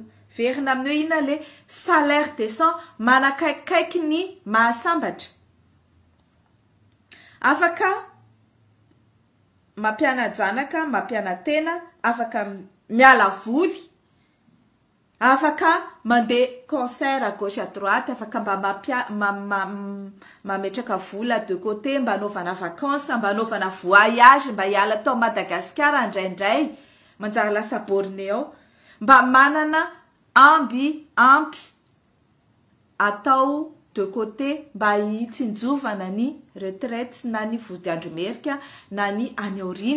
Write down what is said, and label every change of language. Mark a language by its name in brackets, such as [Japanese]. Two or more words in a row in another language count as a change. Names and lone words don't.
[Malagasy] Verina amin'ny hoe ina [French] le salaire décent [Malagasy] manakaikaiky ny mahasambatra. Afaka mampiana janaka, mampiana tena, afaka miala voly, afaka mandeha [French] concert à gauche à droite, [Malagasy] afaka mba mametraka vola [French] de côté, [Malagasy] mba anaovana vacances, mba anaovana voyage, mba hiala tao Madagasikara indraindray, manjary lasa Bornéo, mba manana ampy atao [French] de côté [Malagasy] mba hitsinjovana ny retraite na ny vody andromerika na ny any aoriana.